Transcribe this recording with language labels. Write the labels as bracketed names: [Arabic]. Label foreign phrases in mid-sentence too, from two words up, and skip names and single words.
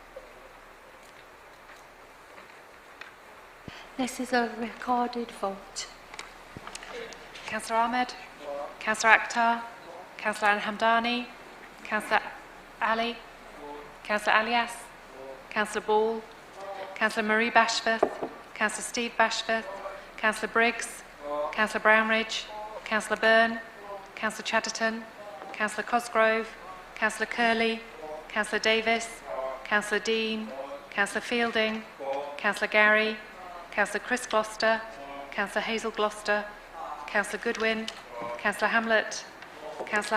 [English] This is a recorded vote. Councillor Ahmed, Councillor Akhtar, Councillor Al-Hamdani, Councillor Ali, Councillor Alias, Councillor Ball, Councillor Marie Bashforth, Councillor Steve Bashforth, Councillor Briggs, Councillor Brownridge, Councillor Byrne, Councillor Chatterton, Councillor Cosgrove, Councillor Curley, Councillor Davis, Councillor Dean, Councillor Fielding, Councillor Gary, Councillor Chris Gloucester, Councillor Hazel Gloucester, Councillor Goodwin, Councillor Hamlet, Councillor